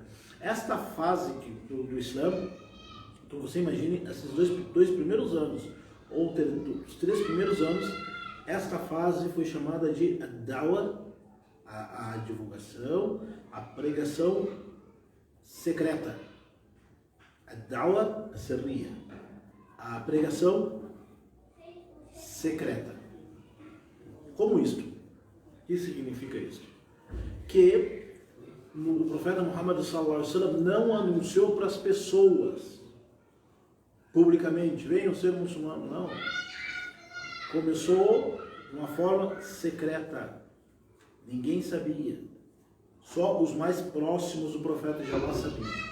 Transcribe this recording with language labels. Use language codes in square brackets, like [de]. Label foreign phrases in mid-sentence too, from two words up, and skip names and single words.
[pt] Esta fase do Islã, então você imagine esses dois primeiros anos, ou os 3 primeiros anos, esta fase foi chamada de Dawa, a divulgação, a pregação secreta. A [ar] دعوة سرية, [pt] a pregação secreta. Como isto? O que significa isto? Que o profeta Muhammad [ar] صلى الله عليه وسلم [pt] não anunciou para as pessoas publicamente, venham ser muçulmanos, não. Começou de uma forma secreta. Ninguém sabia. Só os mais próximos do profeta de Allah sabiam.